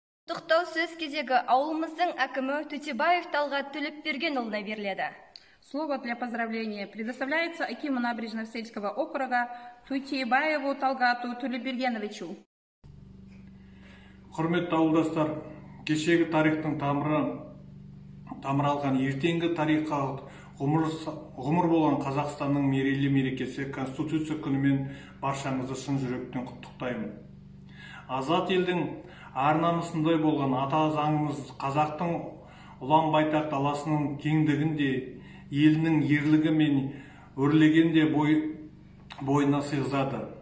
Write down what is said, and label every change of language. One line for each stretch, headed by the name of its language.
Kazakh: Құттықтау сөз кезегі ауылымыздың әкімі Төтебаев Талғат Төлепбергенұлына беріледі.
Russian: Слово для поздравления предоставляется акиму Набережно-Сельского округа Тутейбаеву Талгату Төлепбергеновичу.
Kazakh: Құрметті ауылдастар, кешегі тарихтың тамыралған ертеңгі тарихқа ғұмыр болған Қазақстанның мерейлі мерекесі Конституция күнімен баршаңызды шын жүректен құттықтаймын. Азат елдің ар-намысындай болған ата заңымыз қазақтың ұлан байтақ даласының кеңдігінде, елінің ерлігі мен өрлегенде бойына сыйғызады.